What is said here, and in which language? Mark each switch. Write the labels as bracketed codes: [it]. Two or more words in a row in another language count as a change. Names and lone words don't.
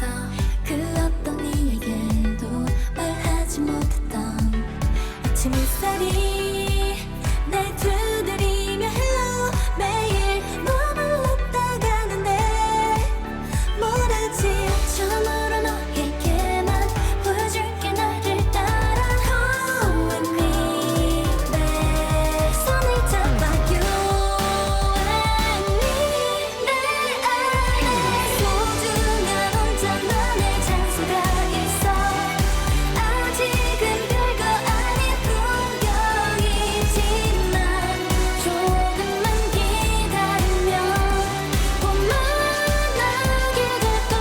[ko] 그 어떤 이에게도 말하지 못했던 아침 햇살이 날 두드리며 hello. 매일 머물렀다 가는데 모르지. 처음으로 너에게만 보여줄게. 나를 따라 [en] Come with me. [ko] 내 손을 잡아 [en] You and me. [ko] 내 안에 소중한 혼자만의 장소가 있어. 아직은 별거 아닌 풍경이지만 조금만 기다리면 볼만하게 될걸.